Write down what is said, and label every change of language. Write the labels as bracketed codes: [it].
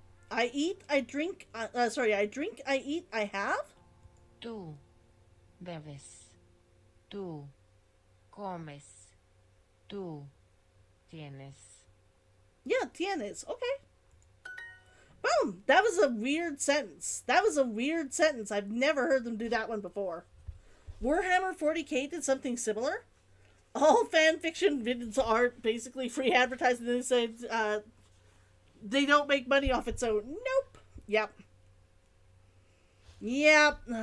[en] I eat, I drink, I drink, I eat, I have? [es] Tú bebes, tú comes, tú tienes. [en] Yeah, tienes. Okay. Boom! That was a weird sentence. I've never heard them do that one before. Warhammer 40k did something similar. All fanfiction videos are basically free advertising. They said they don't make money off it, so nope. Yep.